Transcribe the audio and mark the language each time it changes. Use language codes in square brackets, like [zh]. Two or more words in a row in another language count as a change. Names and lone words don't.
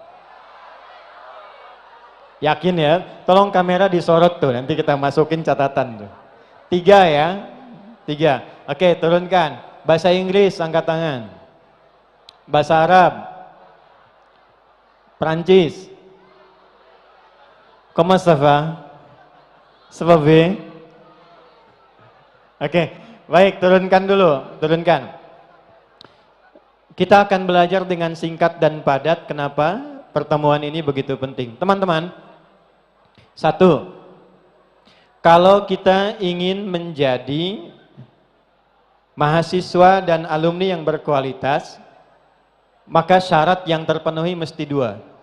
[id] Yakin ya? Tolong kamera disorot tuh, nanti kita masukin catatan tuh. 3 ya? 3. Oke, turunkan. Bahasa Inggris, angkat tangan. Bahasa Arab. Perancis. [fr] Comment ça va? [id] Sebab Oke, baik, turunkan dulu, turunkan. Kita akan belajar dengan singkat dan padat. Kenapa pertemuan ini begitu penting? Teman-teman, 1, kalau kita ingin menjadi mahasiswa dan alumni yang berkualitas, maka syarat yang terpenuhi mesti 2.